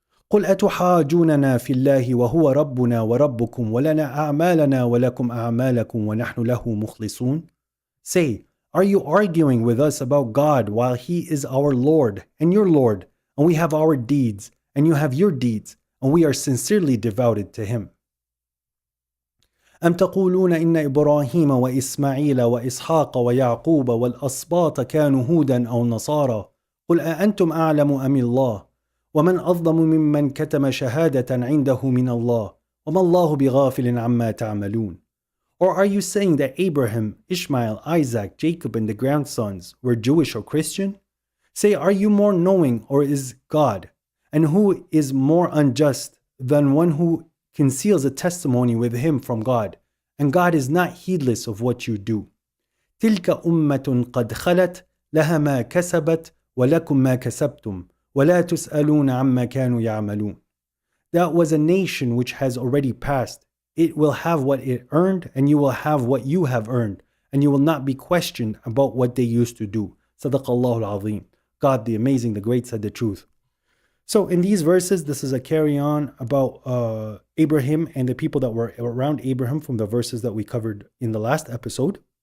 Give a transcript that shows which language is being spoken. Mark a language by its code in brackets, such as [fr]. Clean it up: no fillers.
[ar] قل أتحاجوننا في الله وهو ربنا وربكم ولنا أعمالنا ولكم أعمالكم ونحن له مخلصون. [en] Say, are you arguing with us about God while He is our Lord and your Lord, and we have our deeds, and you have your deeds, and we are sincerely devoted to Him? [ar] أم تقولون إن إبراهيم وإسماعيل وإسحاق ويعقوب والأسباط كانوا هودا أو نصارى قل أأنتم أعلم أم الله ومن أظلم ممن كتم شهادة عنده من الله وما الله بغافل عما تعملون. [en] Or are you saying that Abraham, Ishmael, Isaac, Jacob, and the grandsons were Jewish or Christian? Say, are you more knowing, or is God? And who is more unjust than one who conceals a testimony with him from God? And God is not heedless of what you do. [ar] تلك أمة قد خلت لها ما كسبت ولكم ما كسبتم ولا تسألون عما كانوا يعملون. [en] That was a nation which has already passed. It will have what it earned, and you will have what you have earned, and you will not be questioned about what they used to do. Sadaqallahu al-Azim. God the Amazing, the Great, said the truth. So in these verses, this is a carry-on about Abraham and the people that were around Abraham from the verses that we covered in the last episode.